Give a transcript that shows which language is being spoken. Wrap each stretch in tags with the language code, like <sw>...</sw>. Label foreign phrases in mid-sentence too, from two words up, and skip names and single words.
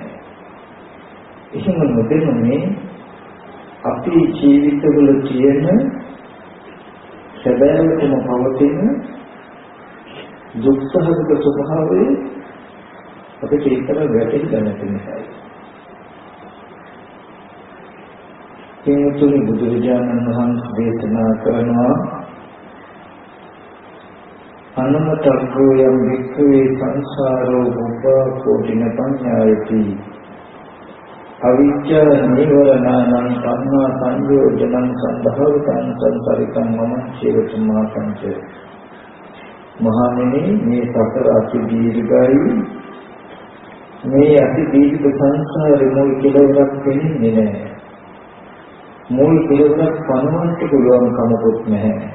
<si>එහෙම නොදැනුනේ අපේ ජීවිතවල තියෙන සැබෑවටම පවතින දුක්ඛහගත ස්වභාවය අපිට ඒතර වැටහෙන්නේ නැති නිසායි. එතුළු බුදුරජාණන් වහන්සේ දේශනා කරනවා</si> <pi>අනමතර්ගෝ යම් වික්ඛවේ සංසාරෝ භවෝ කෝටින පඤ්ඤායති අවිජ්ජා නීවරණං සංහා සංයෝජනං සම්භවතං සංසාරිකං මම චේතමා පංච.</pi> <si>මහණෙනි මේ සතර අති දීර්ඝයි. මේ අති දීර්ඝ සංසාරේ මුල් කෙලවරක් වෙන්නේ නැහැ. මුල් කෙලවරක් පනවන්න පුළුවන් කමකුත් නැහැ.</si>